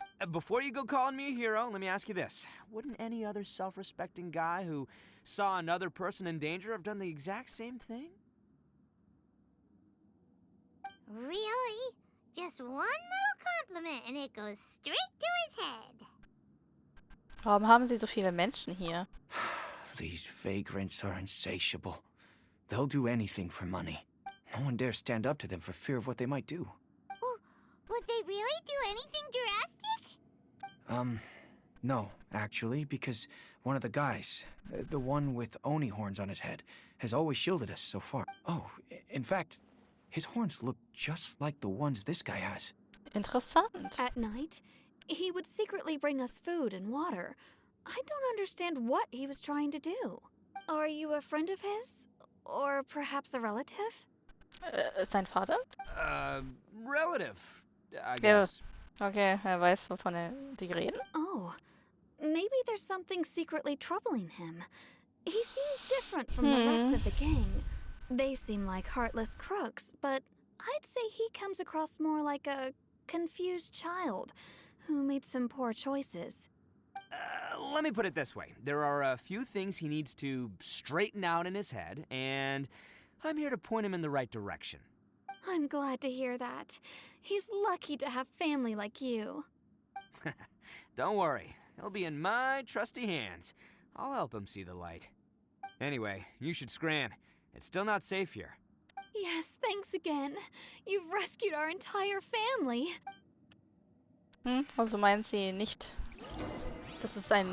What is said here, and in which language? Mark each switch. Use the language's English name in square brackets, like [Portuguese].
[English] Before you go calling me a hero, let me ask you this. Wouldn't any other self-respecting guy who saw another person in danger have done the exact same thing? Really? Just one little compliment and it goes straight to his head. [German] Warum haben sie so viele Menschen hier? [English] These vagrants are insatiable. They'll do anything for money. No one dares stand up to them for fear of what they might do. Would they really do anything drastic? No, actually, because one of the guys, the one with Oni horns on his head, has always shielded us so far. Oh, in fact, his horns look just like the ones this guy has. [German] Interessant. [English] At night, he would secretly bring us food and water. I don't understand what he was trying to do. Are you a friend of his? Or perhaps a relative? [German] Sein Vater? [English] Relative, I [German] Ja. [English] guess. [German] Okay, er weiß, wovon die reden. [English] Oh, maybe there's something secretly troubling him. He seemed different from the rest of the gang. They seem like heartless crooks, but I'd say he comes across more like a confused child who made some poor choices. Let me put it this way. There are a few things he needs to straighten out in his head, and I'm here to point him in the right direction. I'm glad to hear that. He's lucky to have family like you. Don't worry. He'll be in my trusty hands. I'll help him see the light. Anyway, you should scram. It's still not safe here. Yes, thanks again. You've rescued our entire family. [German] Also meint sie nicht, dass es ein